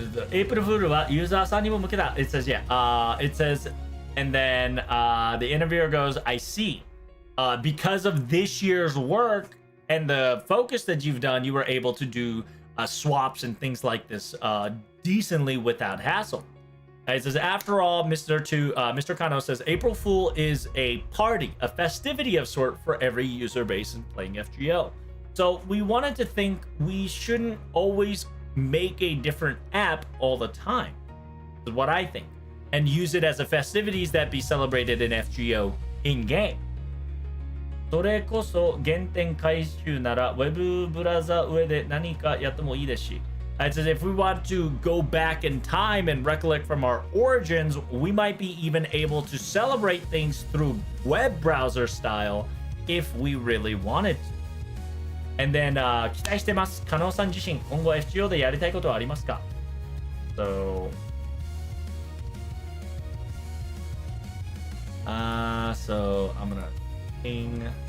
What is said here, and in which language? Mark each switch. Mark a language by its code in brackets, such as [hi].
[ja] April Fool はユーザーさんにも向けた。 [en] It says, yeah. It says, and then the interviewer goes, I see. Because of this year's work and the focus that you've done, you were able to do swaps and things like this decently without hassle. It says, after all, Mr. Kano says, April Fool is a party, a festivity of sort for every user base in playing FGO. So we wanted to think we shouldn't always make a different app all the time, is what I think, and use it as a festivities that be celebrated in FGO in-game. [ja] それこそ原点回収なら Web ブラウザ上で何かやってもいいですし。 [en] It says if we want to go back in time and recollect from our origins, we might be even able to celebrate things through web browser style if we really wanted to. And then [ja] 期待してます。加納さん自身今後 FGO でやりたいことはありますか？ [en] So so I'm gonna ping.